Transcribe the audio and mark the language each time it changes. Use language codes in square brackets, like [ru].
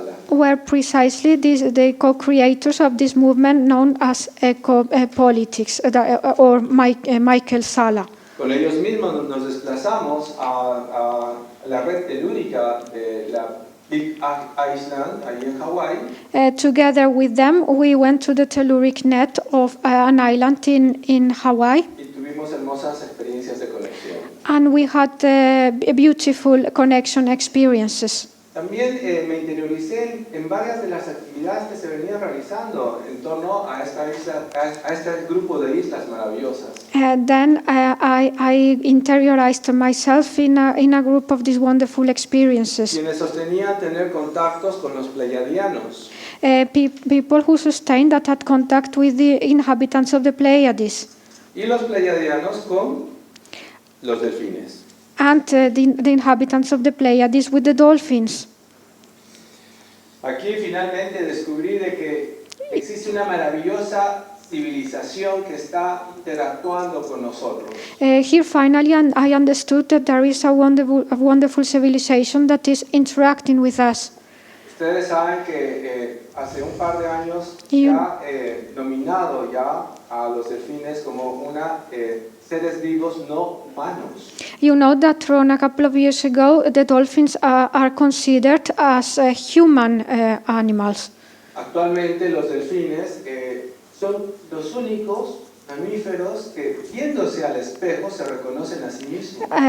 [en] were precisely the co-creators of this movement known as eco-politics, or Michael Sala. [es] Con ellos mismos nos desplazamos a la red telúrica de la Big Island, ahí en Hawái. [en] Together with them, we went to the telluric net of an island in Hawaii, [es] Y tuvimos hermosas experiencias de conexión. [en] and we had beautiful connection experiences. [es] También me interioricé en varias de las actividades que se venían realizando en torno a este grupo de islas maravillosas. [en] Then I interiorized myself in a group of these wonderful experiences. [es] Quienes sostenían tener contactos con los pleiadianos. [en] People who sustained that had contact with the inhabitants of the Pleiades. [es] Y los pleiadianos con los delfines. [en] And the inhabitants of the Pleiades with the dolphins. [es] Aquí finalmente descubrí de que existe una maravillosa civilización que está interactuando con nosotros. [en] Here finally I understood that there is a wonderful civilization that is interacting with us. [es] Ustedes saben que hace un par de años se ha nominado ya a los delfines como seres vivos no humanos. [en] You know that from a couple of years ago, the dolphins are considered as human animals. [es] Actualmente los delfines son los únicos mamíferos que, viéndose al espejo, se reconocen a sí mismos.